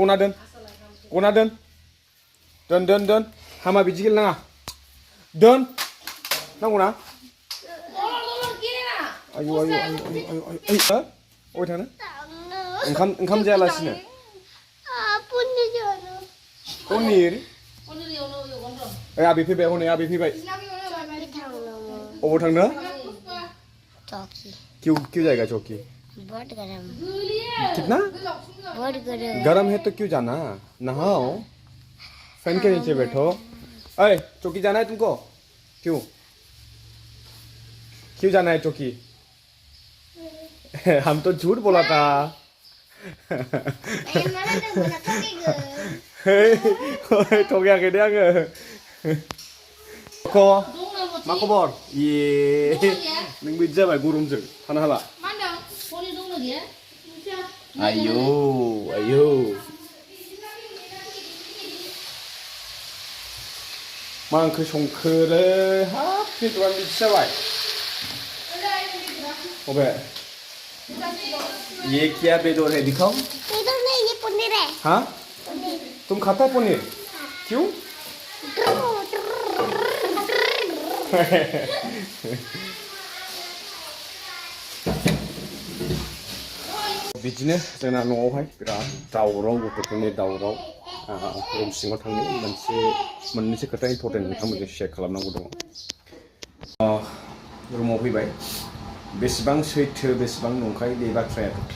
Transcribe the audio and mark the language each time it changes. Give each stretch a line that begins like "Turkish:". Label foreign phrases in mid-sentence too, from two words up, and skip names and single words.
Bodo: दोन हामा बिदि गेलेनाङा दोन नांगौना आयौ आयौ आयौ आयौ आयौ अबे थांनो ओंखाम जायालासिनो पनिर ओइ आबि फैबाय हनै आबि फैबाय अबाव थांनो
Hindi: क्यों जाएगा चौकी बहुत गरम कितना बहुत गरम गरम है तो क्यों जाना नहाओ फैन के नीचे बैठो अरे चौकी जाना है तुमको क्यों जाना है चौकी हम तो झूठ बोला था
Bodo: थगायाखै दे आङो मा खबर नों बिदि जाबाय गरमजों थानो हाला आयौ आयौ मा ओंख्रि संखोलै हाब बेदरानो बिदि जाबाय अबे
Hindi: ये क्या बेदर है दिखाओ बेदर नहीं ये पनीर है हाँ तुम खाता है पनीर क्यों
Bodo: बिदिनो जोंना न'आवहाय बिराद दावराव गथ'फोरनि दावराव रुम सिङाव थांनि मोननैसो खोथा इम्पर्टेन्ट नोंथांमोनजों शेयार खालामनांगौ दङ रुमाव फैबाय बेसेबां सैथो बेसेबां नंखाय बे बाथ्रायाथ'